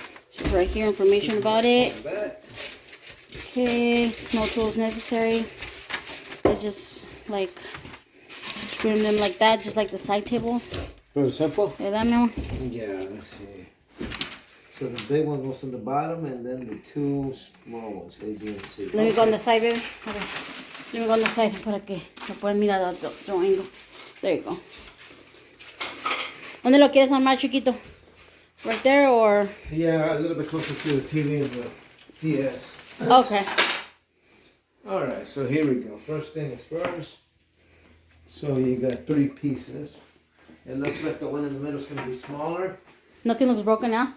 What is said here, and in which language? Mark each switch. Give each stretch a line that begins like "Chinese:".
English: Just right here, information about it. Okay, no tools necessary. It's just like screwing them like that, just like the side table. Pretty simple? Yeah, let's see. So the big one goes on the bottom, and then the two small ones, they do see. Let me go on the side, baby. Okay. Let me go on the side
Spanish: para que lo puedan mirar de otro ángulo.
English: There you go.
Spanish: ¿Dónde lo quieres armar, chiquito?
English: Right there, or? Yeah, a little bit closer to the TV and the PS. Okay. All right, so here we go. First thing is first. So you got 3 pieces. It looks like the one in the middle is going to be smaller. Nothing looks broken now?